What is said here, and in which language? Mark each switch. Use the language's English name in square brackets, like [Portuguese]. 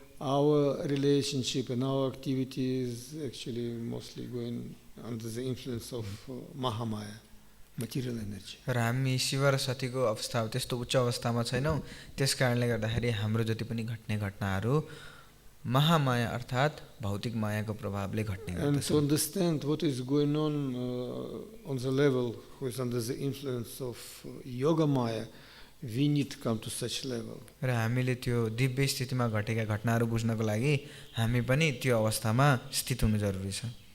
[English] our relationship and our activity is actually mostly going under the influence of Mahamaya, material energy. [Nepali] र हामी शिव र सतीको अवस्था त्यस्तो उच्च अवस्थामा छैनौँ, त्यस कारणले गर्दाखेरि हाम्रो जति पनि घट्ने घटनाहरू महामाया अर्थात् भौतिक मायाको प्रभावले घट्ने [English] And [Nepali] गर्दछ। [English] to understand what is going on the level who is under the influence of Yoga Maya, we need to come to such level. [Nepali] र हामीले त्यो दिव्य स्थितिमा घटेका घटनाहरू बुझ्नको लागि हामी पनि त्यो अवस्थामा स्थित हुनु जरुरी छ।